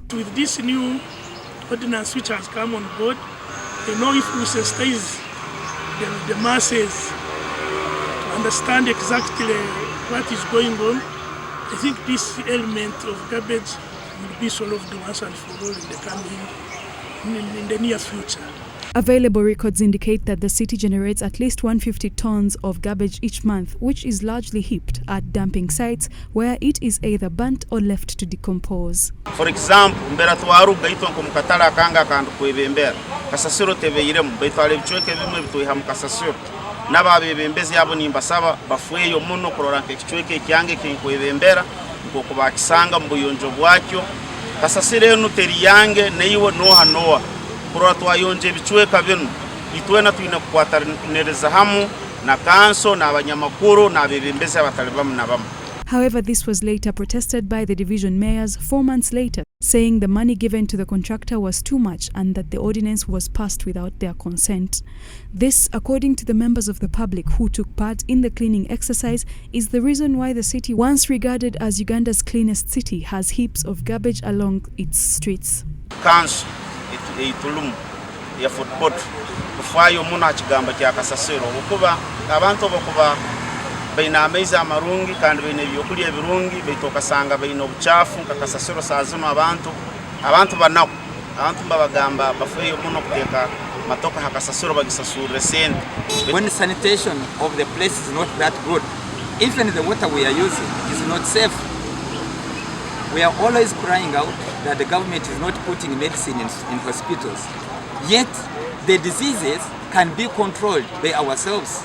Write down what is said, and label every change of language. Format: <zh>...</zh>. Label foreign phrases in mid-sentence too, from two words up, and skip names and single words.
<en>With this new ordinance which has come on board, if we sensitize the masses to understand exactly what is going on, I think this element of garbage will be solved once and for all in the near future. Available records indicate that the city generates at least 150 tons of garbage each month, which is largely heaped at dumping sites where it is either burnt or left to decompose. For example,</en> <ttj>mbera twaruga itonko mukatala kanga kandu kwebembera kasasiro tebeire mubetwale bichweke bimwe bituiha mukasasiro n'ababebembezi abo nimbasaba bafweyo muno kurora nk'ekichweke kyange kinkwebembera nkoko bakisanga mu buyonjo bwakyo kasasiro eno teri yange neiwo noha kurora twayonje bichweka bino itwena twina kukwataniriza hamu na kanso na abanyamakuru na abebembezi abatalibamu nabamu.</ttj> <en>However, this was later protested by the division mayors 4 months later, saying the money given to the contractor was too much and that the ordinance was passed without their consent. This, according to the members of the public who took part in the cleaning exercise, is the reason why the city, once regarded as Uganda's cleanest city, has heaps of garbage along its streets.</en> <ttj>Council itulumu ya football kufayo muna kigamba kya kasasiro okuba abantu bakuba baina ameza amarungi kandi baina ebyokulya ebirungi bitoka sanga baina obuchafu kakasasiro sazino abantu banako abantu babagamba bafayo muno kuteka matoka hakasasiro bagisasure sente.</ttj> <en>When sanitation of the place is not that good, even the water we are using is not safe. We are always crying out that the government is not putting medicine in hospitals. Yet, the diseases can be controlled by ourselves.</en>